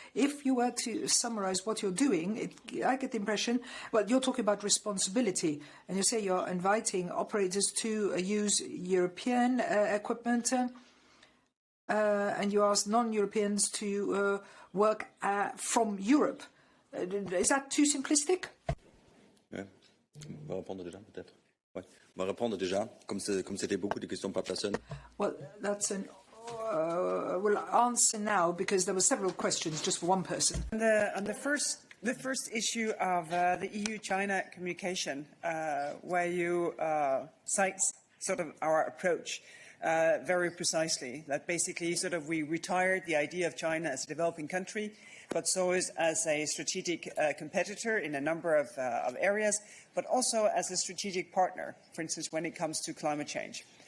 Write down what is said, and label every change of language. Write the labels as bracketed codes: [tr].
[en] If you were to summarize what you're doing, I get the impression, well, you're talking about responsibility, and you say you're inviting operators to use European equipment, and you ask non-Europeans to work from Europe. Is that too simplistic? [fr] Ouais. On va répondre déjà, peut-être. Ouais. On va répondre déjà, comme c'était beaucoup de questions par personne. [en] Well, that's an... we'll answer now because there were several questions just for one person. On the first issue of the EU-China communication, where you cite sort of our approach very precisely, that basically sort of we retired the idea of China as a developing country, but so is as a strategic competitor in a number of areas, but also as a strategic partner, for instance, when it comes to climate change.